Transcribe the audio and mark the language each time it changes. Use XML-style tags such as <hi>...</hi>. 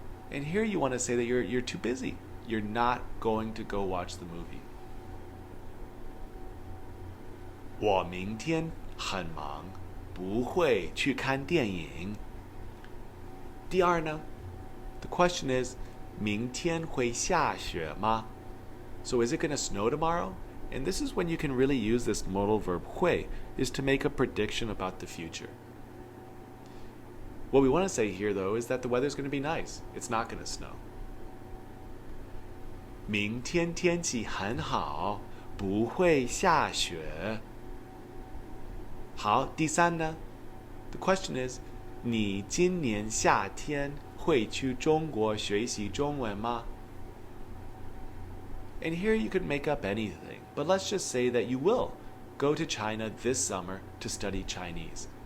<en>And here you want to say that you're too busy. You're not going to go watch the movie.</en> <zh>我明天很忙，不会去看电影。第二呢?</zh> <en>The question is</en> <zh>明天会下雪吗?</zh> <en>So is it going to snow tomorrow? And this is when you can really use this modal verb 会, is to make a prediction about the future. What we want to say here, though, is that the weather's going to be nice. It's not going to snow.</en> <zh>明天天气很好，不会下雪. 好，第三呢</zh> <en>The question is</en> <zh>你今年夏天会去中国学习中文吗</zh> <en>And here you could make up anything, but let's just say that you will go to China this summer to study Chinese.</en>